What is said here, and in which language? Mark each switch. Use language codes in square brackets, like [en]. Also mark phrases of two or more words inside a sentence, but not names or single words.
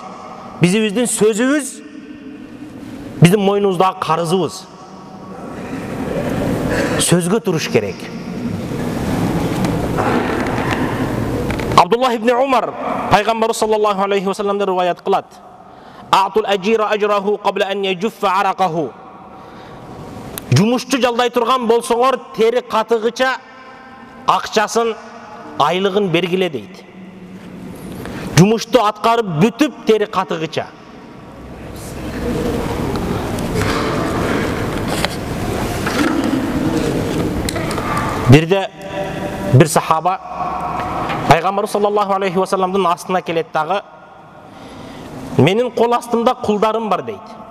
[ky] Бизибиздин сөзүбүз биздин мойнубуздагы карызыбыз. Сөзгө туруш керек. Абдуллах ибн Умар пайгамбар [ar] صلى الله عليه و [ky] салламдан риваят кылат: [ar] "أعطوا الأجير أجره قبل أن يجف عرقه." [ky] Жумушчу жалдай турган болсоңор, тери катыгыча акчасын, айлыгын бергиле дейт. Жумушту аткарып бүтүп, тери катыгыча. Бирде бир сахаба пайгамбар [ar] صلى الله عليه و [ky] салламдын астына келет дагы, менин кол астымда кулдарым бар дейт.